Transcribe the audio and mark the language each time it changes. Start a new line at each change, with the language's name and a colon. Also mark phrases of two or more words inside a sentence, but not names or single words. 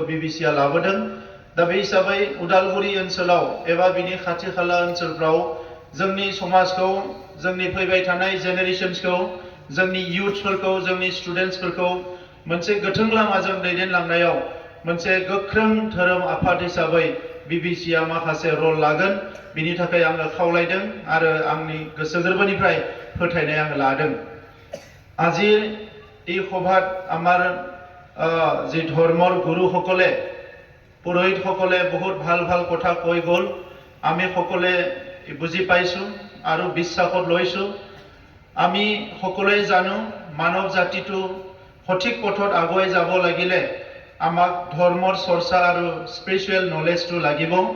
Bodo: बिबिसिआ लाबोदों दा बे हिसाबै उदालगुरि ओनसोलाव एबा बिनि खाथि खाला ओनसोलफ्राव जोंनि समाजखौ जोंनि फैबाय थानाय जेनेरेशन्सखौ जोंनि इयुथ्सफोरखौ जोंनि स्टुडेन्ट्सफोरखौ मोनसे गोथों लामाजों दैदेनलांनायाव मोनसे गोख्रों धोरोम आफाद हिसाबै बिबिसिआ माखासे रल लागोन बिनि थाखाय आङो खावलायदों आरो आंनि गोसो गोरबोनिफ्राय फोथायनाय आङो लादों
Assamese: আজিৰ এই সভাত আমাৰ যি ধৰ্মৰ গুৰুসকলে পুৰোহিতসকলে বহুত ভাল ভাল কথা কৈ গ'ল আমি সকলোৱে বুজি পাইছোঁ আৰু বিশ্বাসত লৈছোঁ আমি সকলোৱে জানো মানৱ জাতিটো সঠিক পথত আগুৱাই যাব লাগিলে আমাক ধৰ্মৰ চৰ্চা আৰু
English: spiritual knowledge
Assamese: লাগিব